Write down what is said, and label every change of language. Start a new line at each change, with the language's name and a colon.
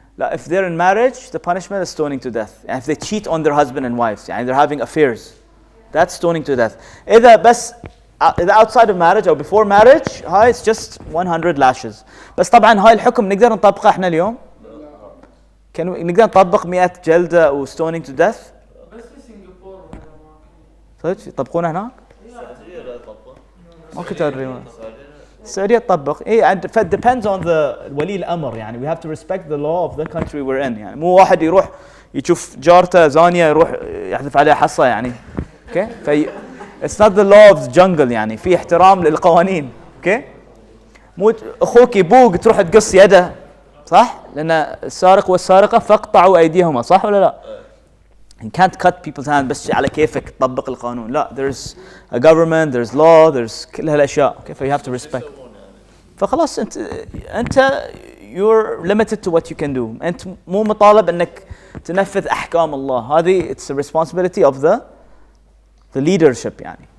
English: If they're in marriage, the punishment is stoning to death. And if they cheat on their husband and wives, and they're having affairs, that's stoning to death. إذا outside of marriage or before marriage, هاي it's just 100 lashes.
Arabic: بس طبعا هاي الحكم نقدر نطبقه احنا اليوم؟ نقدر نطبق 100 جلدة و
English: stoning to death؟
Arabic: بس في سنغافورة صدق يطبقونه هناك؟ ما كنت أدري. السعودية تطبق.
English: depends on the ولي الأمر, يعني we have to respect the law of the country we're in.
Arabic: يعني مو واحد يروح يشوف جارته زانية يروح يحذف عليها حصة يعني.
English: Okay? it's not the law of the jungle,
Arabic: يعني في احترام للقوانين.
English: Okay?
Arabic: مو أخوك يبوق تروح تقص يده, صح؟ لأن السارق والسارقة فاقطعوا أيديهما, صح ولا لا؟
English: You can't cut people's hands
Arabic: بس على كيفك تطبق القانون.
English: لا, there's a government, there's law, there's
Arabic: كل هالأشياء.
English: Okay, so you have to respect.
Arabic: فخلاص أنت
English: you're limited to what you can do.
Arabic: أنت مو مطالب إنك تنفذ أحكام الله.
English: هذه it's the responsibility of the leadership يعني.